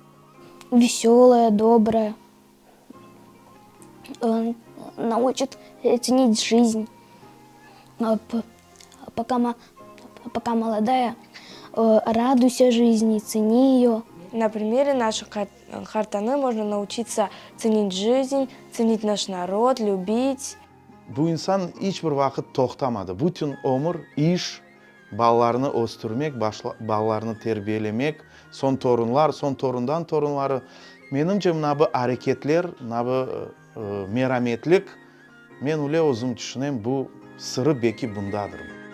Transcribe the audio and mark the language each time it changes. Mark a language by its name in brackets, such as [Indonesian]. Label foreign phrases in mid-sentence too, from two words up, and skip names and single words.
[Russian] Веселая, добрая, научит ценить жизнь. Пока молодая, радуйся жизни, цени ее. На примере наших Хартаны можно научиться ценить жизнь, ценить наш народ, любить. [Crimean Tatar] Bu insan hiçbir vakit toxtamadı. Bütün ömür iş, ballarını östürmek, ballarını terbiyelemek, son torundan torunları. Menimce mına bu hareketler, mına bu merhametlik, men öyle özüm düşüneyim, bu sırrı belki bundadır.